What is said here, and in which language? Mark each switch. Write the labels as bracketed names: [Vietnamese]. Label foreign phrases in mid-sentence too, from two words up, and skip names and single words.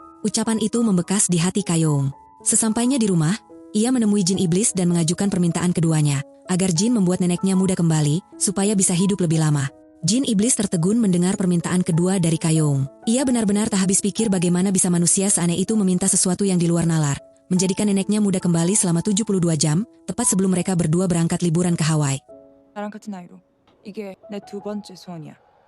[Indonesian] Ucapan itu membekas di hati Kayong. Sesampainya di rumah, ia menemui jin iblis dan mengajukan permintaan keduanya, agar jin membuat neneknya muda kembali, supaya bisa hidup lebih lama. Jin iblis tertegun mendengar permintaan kedua dari Kayong. Ia benar-benar tak habis pikir bagaimana bisa manusia seaneh itu meminta sesuatu yang di luar nalar, menjadikan neneknya muda kembali selama 72 jam, tepat sebelum mereka berdua berangkat liburan ke Hawaii. [Korean] 나랑 같은 나이로. 이게 내 두 번째 소원이야.